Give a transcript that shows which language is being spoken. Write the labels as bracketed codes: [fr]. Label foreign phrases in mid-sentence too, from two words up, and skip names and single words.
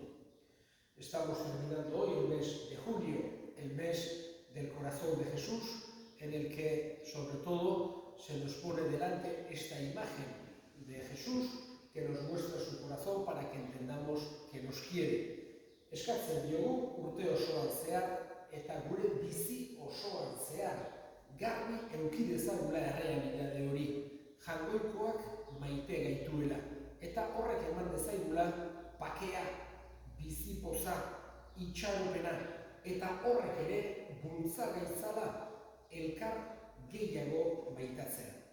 [es] Estamos terminando hoy el mes de julio, el mes del corazón de Jesús, en el que sobre todo se nos pone delante esta imagen de Jesús que nos muestra su corazón para que entendamos que nos quiere. [eu] Eskatzen diogu urte osoan zehar eta gure bizi osoan zehar garbi eduki dezagula errealitate hori, jangoikoak maite gaituela eta horrek eman dezaigula bakea, bizipoza, itxaropena eta horrek ere bultza gaitzala elkar gehiago maitatzea.